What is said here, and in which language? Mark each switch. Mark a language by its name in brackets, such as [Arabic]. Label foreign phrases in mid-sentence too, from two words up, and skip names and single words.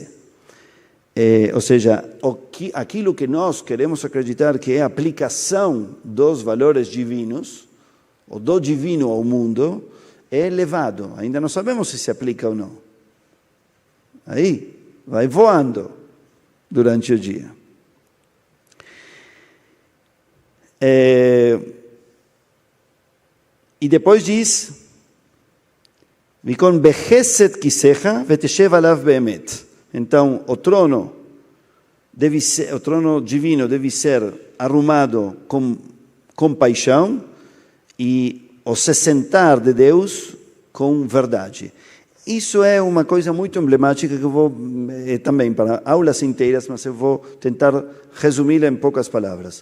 [Portuguese] Ou seja, aquilo que nós queremos acreditar que é a aplicação dos valores divinos, ou do divino ao mundo, é elevado. Ainda não sabemos se aplica ou não. Aí, vai voando durante o dia. E depois diz, [Hebrew] והוכן בחסד כסאך ותשב עליו באמת. [Portuguese] Então, o trono divino deve ser arrumado com compaixão e o se sentar de Deus com verdade. Isso é uma coisa muito emblemática que eu vou também para aulas inteiras, mas eu vou tentar resumi-la em poucas palavras.